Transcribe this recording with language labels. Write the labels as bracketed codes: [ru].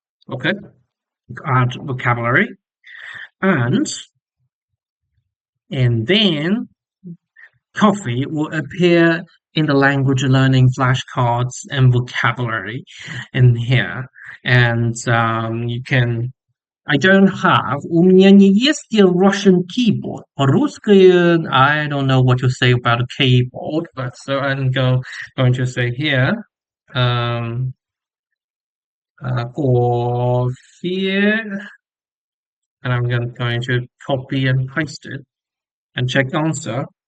[en] Okay, add vocabulary, and and then coffee will appear in the language learning flashcards and vocabulary in here. And you can. I don't have. [ru] У меня не есть [en] Russian keyboard. [ru] По-русски, [en] I don't know what to say about a keyboard, but so going to say here, um, coffee, and going to copy and paste it and check answer.